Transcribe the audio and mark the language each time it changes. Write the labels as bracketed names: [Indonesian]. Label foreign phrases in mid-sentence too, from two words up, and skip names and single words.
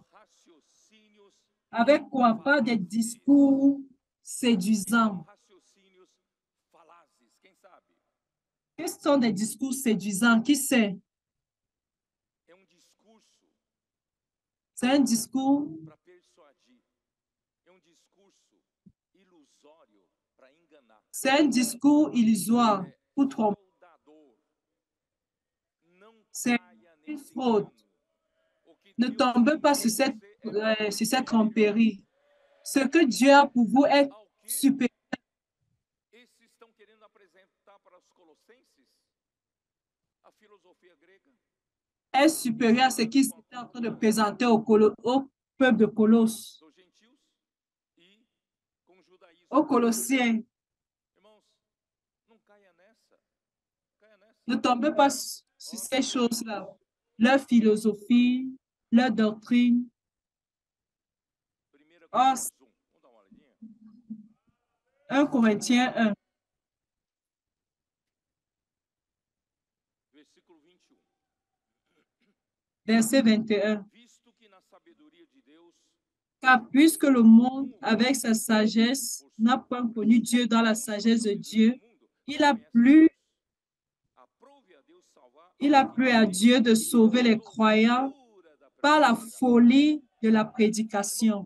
[French] Avec quoi? Pas des discours séduisants. Quels sont des discours séduisants? Qui sait? C'est un discours, [Portuguese] para persuadir. É um discurso ilusório para enganar. [French] c'est un discours illusoire [Portuguese] É [French] pour tromper. [Portuguese] fraudador. Não [French] C'est [Portuguese] caia [French] une [Portuguese] nesse [French] fraude. [Portuguese] engano. O que [French] Ne [Portuguese] Deus [French] tombez [Portuguese] tem [French] pas [Portuguese] para [French] sur [Portuguese] você é [French] sur cette [Portuguese] superior [French] tromperie. Ce que Dieu a pour vous est [Portuguese] ao que [French] supérieur. [Portuguese] esses estão querendo apresentar para os colossenses. A filosofia grega. [French] Est supérieur à ce qui s'était en train de présenter au peuple de Colosse, [Portuguese] Dos gentios e com o judaísmo. [French] aux Colossiens. [Portuguese] Irmãos, não caia nessa. Caia nessa. [French] Ne tombez pas sur ces choses-là. Leur philosophie, leur doctrine. [Portuguese] 1 Oh, Coríntios 1. Vamos dar uma olhadinha? [French] 1 Corinthiens 1, [Portuguese] Versículo 21. [French] verset 21. [Portuguese] Visto que na sabedoria de Deus, [French] Car puisque le monde, avec sa sagesse, n'a pas connu Dieu dans la sagesse de Dieu, il a plu à Dieu de sauver les croyants par la folie de la prédication.